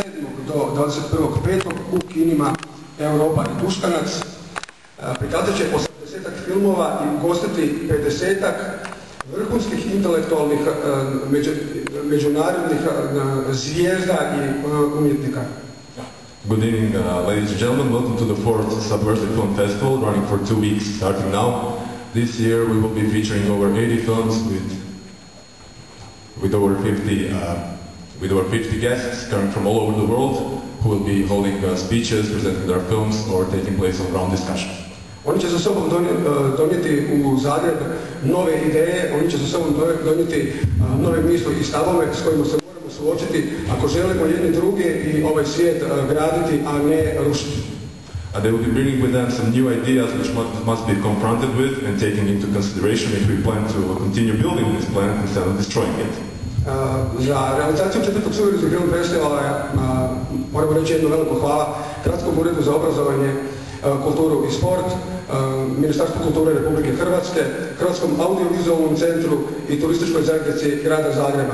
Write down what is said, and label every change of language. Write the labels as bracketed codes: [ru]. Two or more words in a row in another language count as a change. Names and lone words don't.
[hr] do 21.5. u kinima Europa i Tuškanac. Prikazat će 80-ak filmova i ugostiti 50-ak vrhunskih intelektualnih međunarodnih zvijezda i umjetnika. [en] Good evening, ladies and gentlemen. Welcome to the 4th Subversive Film Festival, running for 2 weeks, starting now. This year we will be featuring over 80 films with over 50 guests coming from all over the world, who will be holding speeches, presenting their films, or taking place on round discussion. [hr] Oni će sa sobom donijeti u Zagreb nove ideje, oni će sa sobom donijeti nove misli i stavove s kojima se moramo suočiti ako želimo jedni druge i ovaj svijet graditi, a ne rušiti. [en] They will be bringing with them some new ideas which must be confronted with and taken into consideration if we plan to continue building this planet instead of destroying it. [hr] Za realizaciju 4. suverenitetskog film festivala moramo reći jedno veliko hvala Gradskom uredu za obrazovanje, kulturu i sport, Ministarstvu kulture Republike Hrvatske, Hrvatskom audiovizualnom centru i turističkoj zajednici grada Zagreba.